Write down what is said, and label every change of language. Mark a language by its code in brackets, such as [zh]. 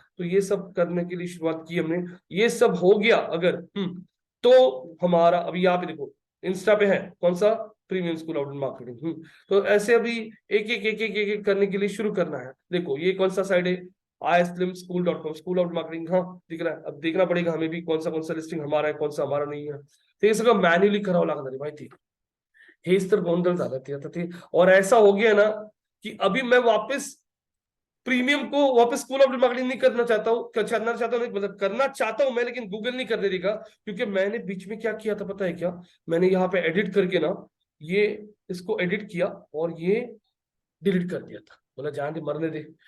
[hi] तो ये सब करने के लिए शुरुआत की हमने, ये सब हो गया अगर तो हमारा अभी यहाँ पे देखो इंस्टा पे है कौन सा, प्रीमियम स्कूल ऑफ मार्केटिंग। तो ऐसे अभी एक करने के लिए शुरू करना है। देखो ये कौन सा साइड है, islimschool.com, स्कूल ऑफ मार्केटिंग, हाँ दिख रहा है। अब देखना पड़ेगा हमें भी कौन सा लिस्टिंग हमारा है, कौन सा हमारा नहीं है। [mr] तो ये सगळं मॅन्युअली करावं लागणार माहिती, हेच तर गोंधळ झाला ते आता ते। [hi] और ऐसा हो गया ना कि अभी मैं वापस प्रीमियम को वापस स्कूल ऑफ मार्केटिंग नहीं करना चाहता हूँ, मतलब करना चाहता हूँ मैं, लेकिन गूगल नहीं करने देगा, क्योंकि मैंने बीच में क्या किया था पता है क्या, मैंने यहाँ पे एडिट करके ना ये इसको एडिट किया और ये डिलीट कर दिया था, बोला जान दे मरने दे।